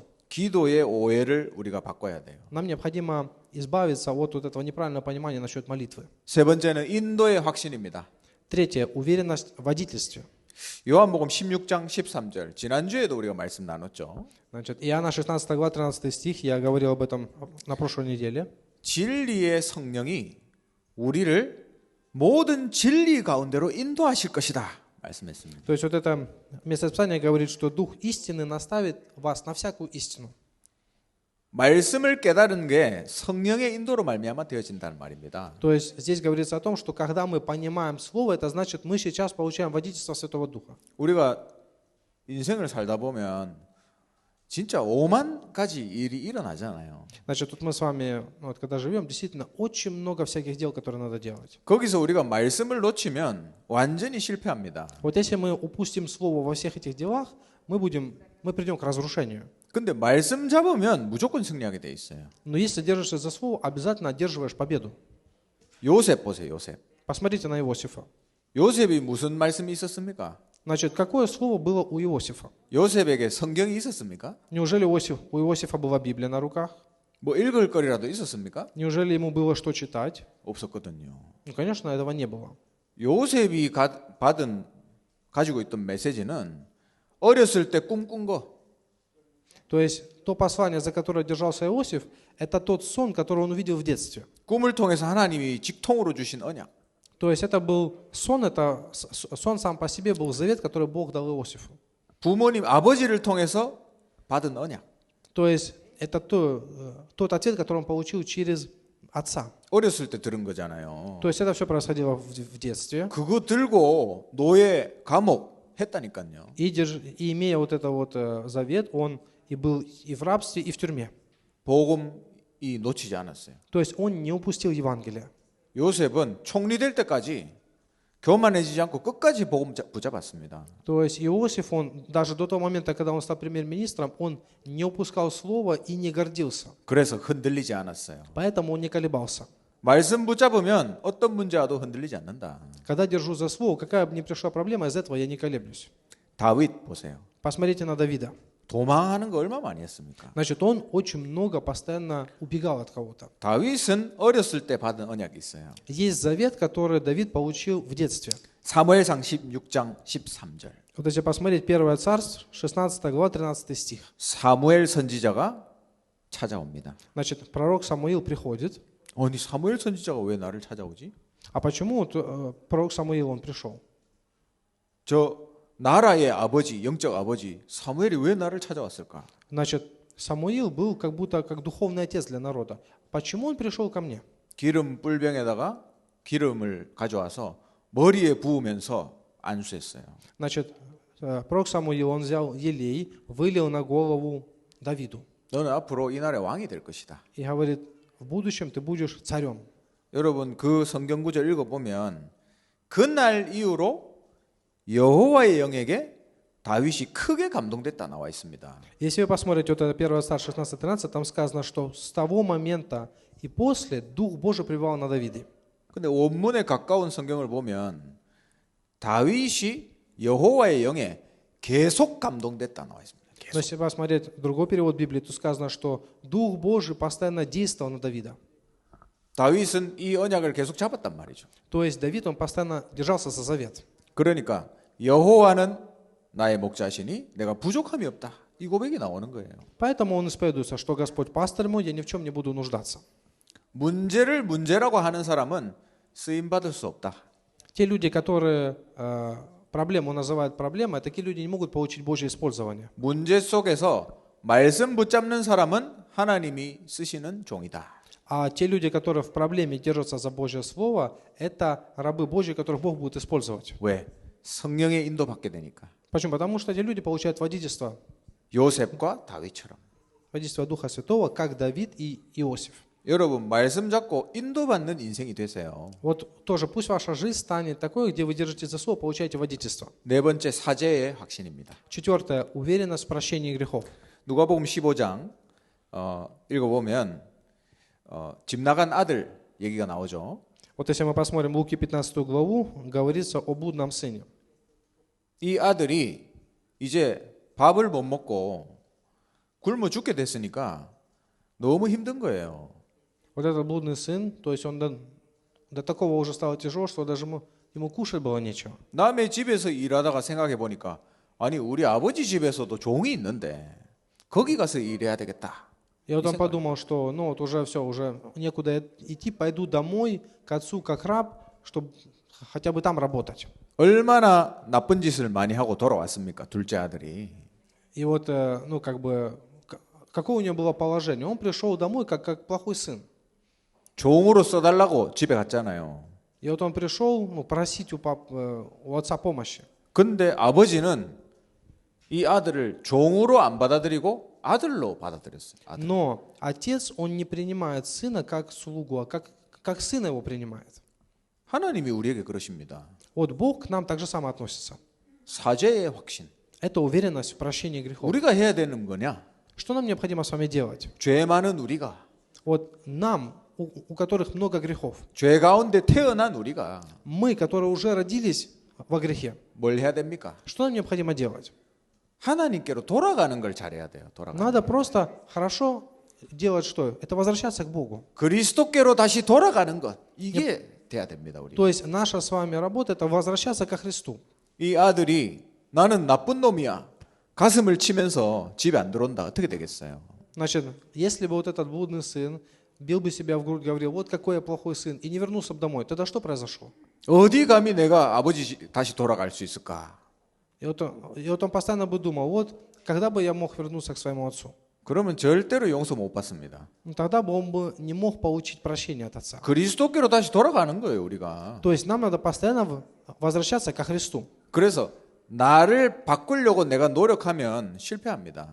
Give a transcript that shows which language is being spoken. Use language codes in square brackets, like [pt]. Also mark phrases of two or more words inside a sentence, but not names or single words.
[ko] 기도의 오해를 우리가 바꿔야 돼요. [ru] Нам необходимо избавиться от вот этого неправильного понимания насчет молитвы. [ko] 세 번째는 인도의 확신입니다. [ru] Третье, уверенность в водительстве. [ko] 요한복음 16장 13절. 지난주에도 우리가 말씀 나눴죠. [ru] Значит, Иоанна 16 глава 13 стих, я говорил об этом на прошлой неделе. [ko] 진리의 성령이 우리를 모든 진리 가운데로 인도하실 것이다. 말씀했습니다. [ru] То есть вот это местописание говорит, что Дух истины наставит вас на всякую истину. [ko] 말씀을 깨달은 게 성령의 인도로 말미암아 되어진다는 말입니다. [ru] То есть здесь говорится о том, что когда мы понимаем Слово, это значит, мы сейчас получаем водительство Святого Духа. [ko] 우리가 인생을 살다 보면 진짜 5만 가지 일이 일어나잖아요. [ru] Значит, тут мы с вами, когда живем, действительно очень много всяких дел, которые надо делать. [ko] 거기서 우리가 말씀을 놓치면 완전히 실패합니다. [ru] Вот если мы упустим Слово во всех этих делах, мы придем к разрушению. [ko] 근데 말씀 잡으면 무조건 승리하게 돼 있어요. [ru] Но если держишься за Слово, обязательно одерживаешь победу. [ko] 요셉 보세요, 요셉. [ru] Посмотрите на Иосифа. [ko] 요셉이 무슨 말씀이 있었습니까? [ru] Значит, какое слово было у Иосифа? [ko] 요셉에게 성경이 있었습니까? [ru] Неужели у Иосифа была Библия на руках? [ko] 뭐 읽을 거리라도 있었습니까? [ru] Неужели ему было что читать? [ko] 없었거든요. [ru] Ну, конечно, этого не было. [ko] 요셉이 가지고 있던 메시지는 어렸을 때 꿈꾼 거. [ru] То есть то послание, за которое держался Иосиф, это тот сон, который он увидел в детстве. [ko] 꿈을 통해서 하나님이 직통으로 주신 언약. [ru] То есть это был сон, сон сам по себе был завет, который Бог дал Иосифу. [ko] 부모님, 아버지를 통해서 받은 언약. [ru] То есть это тот ответ, который он получил через отца. [ko] 어렸을 때 들은 거잖아요. [ru] То есть это все происходило в детстве. [ko] 그거 들고 노예, 감옥 했다니까요. [ru] И имея вот это вот завет, он и был и в рабстве, и в тюрьме. [ko] 복음이 놓치지 않았어요. [ru] То есть он не упустил Евангелие. [ko] 요셉은 총리될 때까지 교만해지지 않고 끝까지 복음 붙잡았습니다. [ru] То есть Иосиф, он даже до того момента, когда он стал премьер-министром, он не упускал слова и не гордился. [ko] 그래서 흔들리지 않았어요. [ru] Поэтому он не колебался. [ko] 말씀 붙잡으면 어떤 문제 와도 흔들리지 않는다. [ru] Когда держу за слово, какая бы ни пришла проблема, из этого я не колеблюсь. [ko] 다윗 보세요. [ru] Посмотрите на Давида. [ko] 도망하는 거 얼마 많이 했습니까? [ru] Значит, он очень много постоянно убегал от кого-то. [ko] 다윗은 어렸을 때 받은 언약이 있어요. [ru] Есть завет, который Давид получил в детстве. [ko] 사무엘상 16장 13절. [ru] Вот если посмотреть 1 Царств, 16 глава, 13 стих. [ko] 사무엘 선지자가 찾아옵니다. [ru] Значит, пророк Самуил приходит. [ko] 아니 사무엘 선지자가 왜 나를 찾아오지? [ru] А почему пророк Самуил, он пришел? [ko] 저 나라의 아버지, 영적 아버지 사무엘이 왜 나를 찾아왔을까? [ru] Значит, Самуил был как будто как духовный отец для народа. Почему он пришел ко мне? [ko] 기름 뿔병에다가 기름을 가져와서 머리에 부으면서 안수했어요. [ru] Значит, пророк Самуил, он взял елей, вылил на голову Давиду. [ko] 너는 앞으로 이 나라의 왕이 될 것이다. [ru] И говорит, в будущем ты будешь царем. [ko] 여러분 그 성경 구절 읽어보면 그날 이후로 여호와의 영에게 다윗이 크게 감동됐다 나와 있습니다. [ru] Если вы посмотрите, вот это 1 Царств 16:13, там сказано, что с того момента и после Дух Божий пребывал на Давиде. [ko] 근데 원문에 가까운 성경을 보면 다윗이 여호와의 영에 계속 감동됐다 나와 있습니다. [ru] Но если посмотреть другой перевод Библии, то сказано, что Дух Божий постоянно действовал на Давида. [ko] 다윗은 이 언약을 계속 잡았단 말이죠. [ru] То есть Давид, он постоянно держался за завет. [ko] 그러니까 여호와는 나의 목자시니 내가 부족함이 없다. 이 고백이 나오는 거예요. [ru] Поэтому он исповедуется, что Господь пастырь мой, я ни в чем не буду нуждаться. [ko] 문제를 문제라고 하는 사람은 쓰임 받을 수 없다. [ru] Те люди, которые проблему называют проблемой, такие люди не могут получить Божье использование. [ko] 문제 속에서 말씀 붙잡는 사람은 하나님이 쓰시는 종이다. [ru] А те люди, которые в проблеме держатся за Божье Слово, это рабы Божьи, которых Бог будет использовать. [ko] 왜? 성령의 인도받게 되니까. [ru] Почему? Потому что эти люди получают водительство. [ko] 요셉과 다윗처럼. [ru] Водительство Духа Святого, как Давид и Иосиф. [ko] 여러분 말씀 잡고 인도받는 인생이 되세요. [ru] Вот тоже пусть ваша жизнь станет такой, где вы держитесь за Слово, получаете водительство. [ko] 네 번째 사죄의 확신입니다. [ru] Четвертое. Уверенность в прощении грехов. [ko] 누가복음 15장 읽어보면 집 나간 아들 얘기가 나오죠. [ru] Вот если мы посмотрим Луки 15 главу, говорится о блудном сыне. [ko] 이 아들이 이제 밥을 못 먹고 굶어 죽게 됐으니까 너무 힘든 거예요. [ru] Вот этот блудный сын, то есть он до такого уже стало тяжело, что даже ему кушать было нечего. [ko] 남의 집에서 일하다가 생각해 보니까 아니 우리 아버지 집에서도 종이 있는데 거기 가서 일해야 되겠다. [ru] И вот он подумал, что ну вот уже все, уже некуда идти, пойду домой к отцу как раб, чтобы хотя бы там работать. [ko] 얼마나 나쁜 짓을 많이 하고 돌아왔습니까? 둘째 아들이. [ru] И вот, ну как бы, какое у него было положение? Он пришел домой как плохой сын. [ko] 종으로 써달라고 집에 갔잖아요. [ru] И вот он пришел просить у отца помощи. [ko] 근데 아버지는 이 아들을 종으로 안 받아들이고 아들로 받아들였어요. 아들. [ru] Но отец, он не принимает сына как слугу, а как сына его принимает. [ko] 하나님이 우리에게 그러십니다. [ru] Вот Бог к нам так же само относится. [ko] 사죄의 확신. [ru] Это уверенность в прощении грехов. [ko] 우리가 해야 되는 거냐? [ru] Что нам необходимо с вами делать? [ko] 죄 많은 우리가, [ru] Вот нам, у которых много грехов, [ko] 죄 가운데 태어난 우리가 [ru] мы, которые уже родились во грехе, [ko] 뭘 해야 됩니까? [ru] что нам необходимо делать? [ko] 하나님께로 돌아가는 걸 잘해야 돼요. 돌아가는. [ru] Надо просто хорошо делать что? Это возвращаться к Богу. [ko] 그리스도께로 다시 돌아가는 것. 이게 돼야 됩니다, 우리. [ru] То есть наша с вами работа – это возвращаться ко Христу. [ko] 이 아들이 나는 나쁜 놈이야. 가슴을 치면서 집에 안 들어온다. 어떻게 되겠어요? [ru] Значит, если бы вот этот блудный сын бил бы себя в грудь, говорил, вот какой я плохой сын, и не вернулся бы домой, тогда что произошло? [ko] 어디 감히 내가 아버지 다시 돌아갈 수 있을까? [ru] И вот он постоянно бы думал, вот когда бы я мог вернуться к своему отцу? [ko] 그러면 절대로 용서 못 받습니다. [ru] Тогда бы он бы не мог получить прощение от отца. [ko] 그리스도께로 다시 돌아가는 거예요, 우리가. [ru] То есть нам надо постоянно возвращаться ко Христу. [ko] 그래서 나를 바꾸려고 내가 노력하면 실패합니다.